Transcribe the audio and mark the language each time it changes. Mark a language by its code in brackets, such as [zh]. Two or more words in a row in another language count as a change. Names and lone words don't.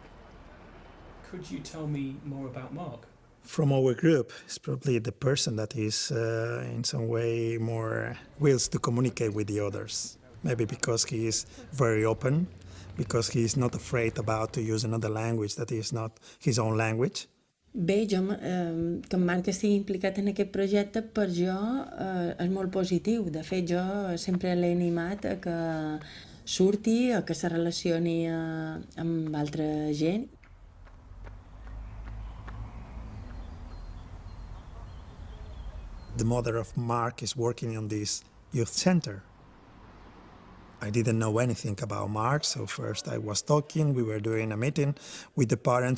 [en] Could you tell me more about Mark? From our group, it's probably the person that is in some way more wills to communicate with the others. Maybe because he is very open, because he is not afraid about to use another language that is not his own language. [ca] Bé, que en Marc estigui implicat en aquest projecte per jo és molt positiu. De fet, jo sempre l'he animat a que surti, a que se relacioni amb altra gent. [en] The mother of Mark is working on this youth center. I didn't know anything about Mark, so first I was talking, we were doing a meeting with the parents.